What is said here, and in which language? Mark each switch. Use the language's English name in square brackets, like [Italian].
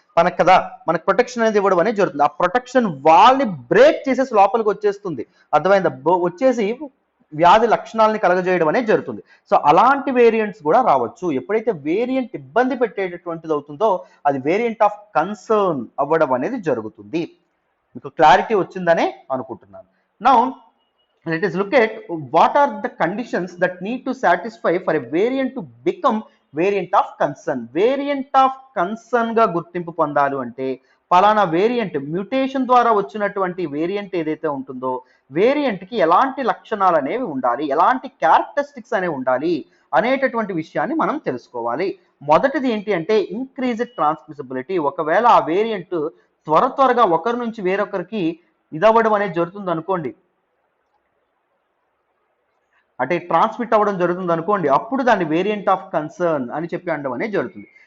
[Telugu] మనకు కదా మనకు ప్రొటెక్షన్ అనేది ఇవ్వడం అనేది జరుగుతుంది. ఆ ప్రొటెక్షన్ వాళ్ళని బ్రేక్ చేసేసి లోపలికి వచ్చేస్తుంది. అర్థమైందా, వచ్చేసి వ్యాధి లక్షణాలని కలగజేయడం అనేది జరుగుతుంది. సో అలాంటి వేరియంట్స్ కూడా రావచ్చు. ఎప్పుడైతే వేరియంట్ ఇబ్బంది పెట్టేటటువంటిది అవుతుందో అది వేరియంట్ ఆఫ్ కన్సర్న్ అవ్వడం అనేది జరుగుతుంది. మీకు క్లారిటీ వచ్చిందనే అనుకుంటున్నాను. [English] Now let us look at what are the conditions that need to satisfy for a variant to become variant of concern. [Telugu] Variant of concern గా గుర్తింపు పొందాలి అంటే ఫలానా వేరియంట్ మ్యూటేషన్ ద్వారా వచ్చినటువంటి వేరియంట్ ఏదైతే ఉంటుందో వేరియంట్ కి ఎలాంటి లక్షణాలు అనేవి ఉండాలి, ఎలాంటి క్యారెక్టరిస్టిక్స్ అనేవి ఉండాలి అనేటటువంటి విషయాన్ని మనం తెలుసుకోవాలి. మొదటిది ఏంటి అంటే ఇంక్రీజ్డ్ ట్రాన్స్మిసిబిలిటీ. ఒకవేళ ఆ వేరియంట్ త్వరగా ఒకరి నుంచి వేరొకరికి ఇదవ్వడం అనేది జరుగుతుంది అనుకోండి, అంటే ట్రాన్స్మిట్ అవ్వడం జరుగుతుంది అనుకోండి, అప్పుడు దాన్ని వేరియంట్ ఆఫ్ కన్సర్న్ అని చెప్పి అనడం అనేది జరుగుతుంది.